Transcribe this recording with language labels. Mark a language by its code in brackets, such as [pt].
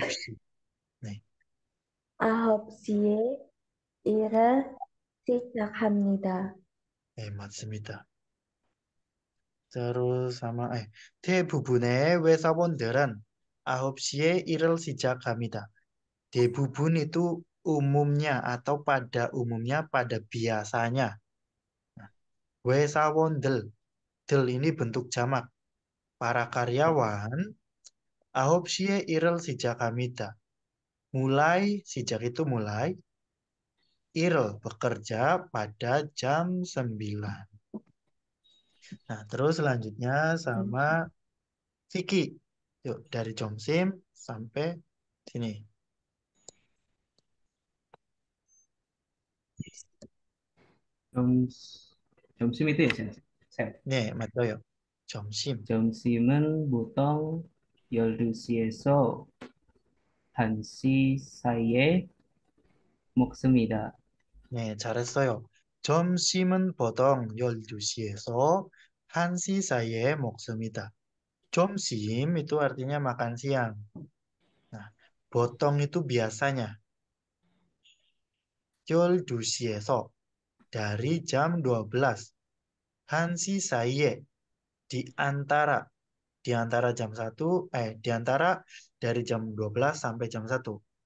[ko] 9시. 네. 9시에 일을 시작합니다. 네, 맞습니다. [id] Terus sama [ko] 대부분의 회사원들은 9시에 일을 시작합니다. [id] 대부분 itu umumnya atau pada umumnya, pada biasanya. Nah, 회사원들, del ini bentuk jamak. Para karyawan [ko] 9시에 일을 시작합니다. [id] Mulai, sejak itu mulai, il bekerja pada jam 9. Nah, terus selanjutnya sama Vicky. Yuk, dari Jomsim sampai sini. 점심 itu ya, Sam? [ko] 네, 맞아요. 점심. 점심은 보통 12시에서 1시 사이에 먹습니다. 네, 잘했어요. 점심은 보통 12시에서 1시 사이에 먹습니다. [id] 점심 itu artinya makan siang. Nah, 보통 itu biasanya. 12시에서 dari jam 12. [ko] 1시 사이에 [id] di antara jam 1 di antara dari jam 12 sampai jam 1.